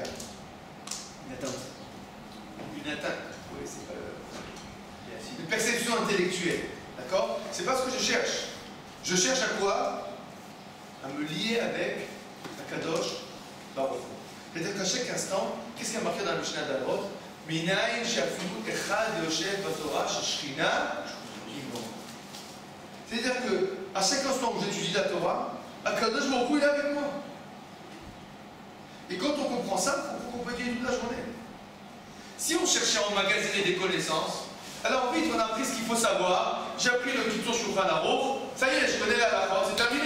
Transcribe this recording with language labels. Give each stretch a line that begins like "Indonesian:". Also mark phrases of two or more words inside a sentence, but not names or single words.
French: Une atteinte. Une atteinte. Oui, c'est pas une perception intellectuelle. D'accord? C'est pas ce que je cherche. Je cherche à quoi? À me lier avec Akadosh Baruch Hu. C'est-à-dire qu'à chaque instant, qu'est-ce qui a marqué dans le Mishnah d'Alot?
Hebrew: מניין שאפילו אחד יושב בתורה ששכינה.
French: C'est-à-dire qu'à chaque instant où j'étudie la Torah, Akadosh Baruch Hu est avec moi. Et quand on comprend ça, on peut étudier toute la journée. Si on cherchait à emmagasiner des connaissances, alors vite on a appris ce qu'il faut savoir, j'ai appris le Kitur Shulchan Aruch, ça y est, je connais la phrase, c'est terminé.